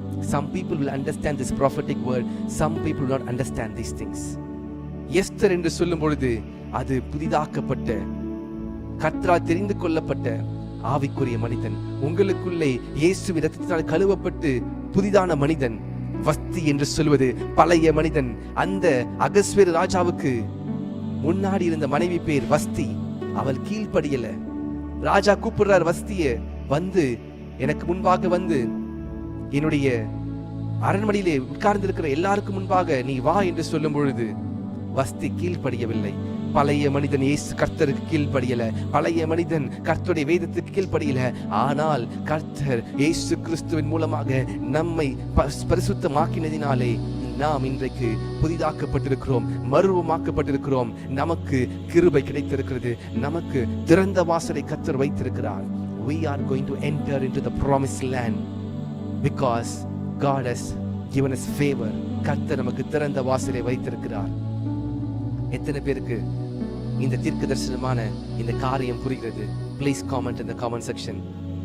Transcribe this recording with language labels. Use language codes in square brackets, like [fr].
[en] Some people will understand this prophetic word, some people will not understand these things. [ta] Esther என்று சொல்லும் பொழுது அது புதிதாக்கப்பட்ட, கர்த்தரால் தெரிந்து கொள்ளப்பட்ட ஆவிக்குரிய மனிதன். உங்களுக்குள்ளே இயேசுவின் இரத்தத்தினால் கழுவப்பட்டு புதிதான மனிதன். வஸ்தி என்று சொல்வது பழைய மனிதன். அந்த அகஸ்வேரு ராஜாவுக்கு முன்னாடி இருந்த மனைவி பேர் வஸ்தி. அவள் கீழ்ப்படியல. ராஜா கூப்பிடுறார் வஸ்திய, வந்து எனக்கு முன்பாக வந்து என்னுடைய அரண்மனையிலே உட்கார்ந்து இருக்கிற எல்லாருக்கும் முன்பாக நீ வா என்று சொல்லும் பொழுது வஸ்தி கீழ்ப்படியவில்லை. பழைய மனிதன் இயேசு கர்த்தருக்கு கீழ்ப்படியல. பழைய மனிதன் கர்த்தருடைய வேதத்துக்கு கீழ்ப்படியல. ஆனால் கர்த்தர் இயேசு கிறிஸ்துவின் மூலமாக நம்மை பரிசுத்தமாக்கினதினாலே நாம் இன்றைக்கு புதிதாக்கப்பட்டிருக்கிறோம், மறுரூபமாக்கப்பட்டிருக்கிறோம். நமக்கு கிருபை கிடைத்திருக்கிறது. நமக்கு திறந்த வாசலை கர்த்தர் வைத்திருக்கிறார். [en] We are going to enter into the promised land because God has given us favor. [ta] கர்த்தர் நமக்கு திறந்த வாசலை வைத்திருக்கிறார். எத்தனை பேருக்கு இந்த தீர்க்க தரிசனமான இந்த காரியம் புரிகிறது? [en] Please comment in the comment section.